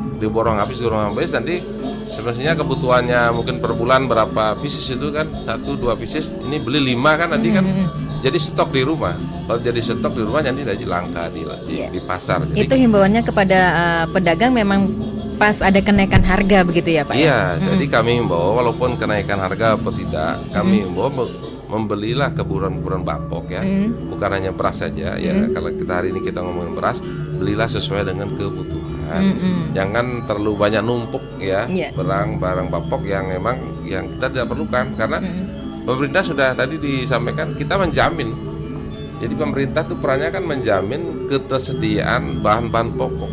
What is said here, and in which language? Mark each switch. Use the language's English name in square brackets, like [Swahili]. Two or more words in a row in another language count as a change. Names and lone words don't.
[Indonesian] Diborong habis nanti semestinya kebutuhannya mungkin per bulan berapa pieces itu kan, 1-2 pieces, ini beli 5 kan nanti kan jadi stok di rumah. Kalau jadi stok di rumah nanti jadi langka di pasar. Jadi, itu himbauannya kepada pedagang memang pas ada kenaikan harga begitu ya Pak? Iya, jadi kami himbau walaupun kenaikan harga atau tidak, kami himbau membelilah ke buron-buron Bapok ya, bukan hanya beras saja ya. Kalau kita hari ini kita ngomongin beras, belilah sesuai dengan kebutuhan. Jangan terlalu banyak numpuk ya, barang Bapok yang memang yang kita tidak perlukan, karena pemerintah sudah tadi disampaikan kita menjamin. Jadi pemerintah tuh perannya kan menjamin ketersediaan bahan-bahan pokok.